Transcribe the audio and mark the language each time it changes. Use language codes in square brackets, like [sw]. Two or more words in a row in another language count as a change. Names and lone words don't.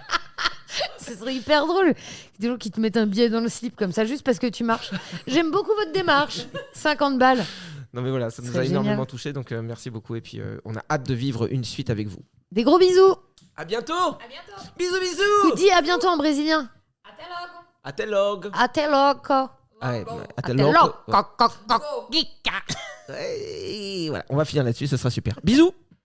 [fr] Ce serait hyper drôle. Des gens qui te mettent un billet dans le slip comme ça juste parce que tu marches. J'aime beaucoup votre démarche. 50 balles. Non mais voilà, ça nous Ce serait a énormément génial. touché. Donc merci beaucoup et puis on a hâte de vivre une suite avec vous. Des gros bisous. À bientôt. À bientôt. Bisous bisous. Dis à bientôt en brésilien. [pt] Até logo. Até logo. Até loco. [fr] Ah ouais, até [pt] Até logo. loco. [fr] Ouais. Et voilà, on va finir là-dessus, ce sera super. Bisous.